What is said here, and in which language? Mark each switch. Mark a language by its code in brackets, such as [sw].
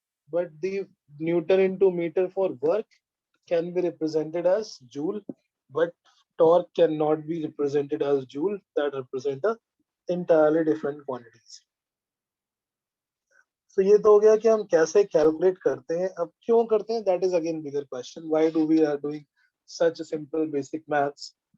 [en] But the Newton into meter for work can be represented as joule, but torque cannot be represented as joule. That represent a entirely different quantities. [hi] So ये तो हो गया कि हम कैसे calculate करते हैं. अब क्यों करते हैं, [en] that is again bigger question. Why do we are doing such a simple basic maths?